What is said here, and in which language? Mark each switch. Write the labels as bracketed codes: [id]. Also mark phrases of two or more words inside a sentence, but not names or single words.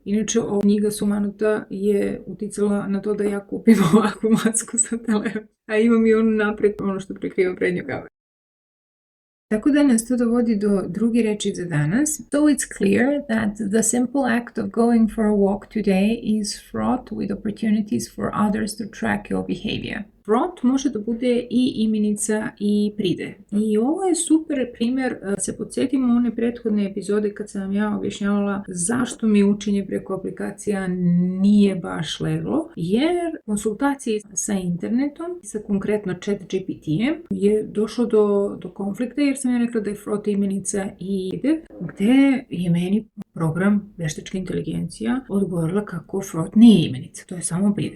[sr] Inače, knjiga Sumanuta je uticala na to da ja kupim ovakvu masku za telefon. A imam i onu napred, ono što prikriva prednju kameru. Tako da nas to dovodi do druge reči za danas. [en] So it's clear that the simple act of going for a walk today is fraught with opportunities for others to track your behavior. [sr] fraught može da bude i imenica i pridev. I ovo je super primjer, se podsjetimo one prethodne epizode kad sam ja objašnjavala zašto mi učenje preko aplikacija nije baš leglo, jer konsultacije sa internetom, sa konkretno ChatGPT-em, je došlo do konflikta jer sam ja rekla da je fraught imenica i pridev, gde je meni program veštačka inteligencija odgovorila kako fraught nije imenica, to je samo pridev.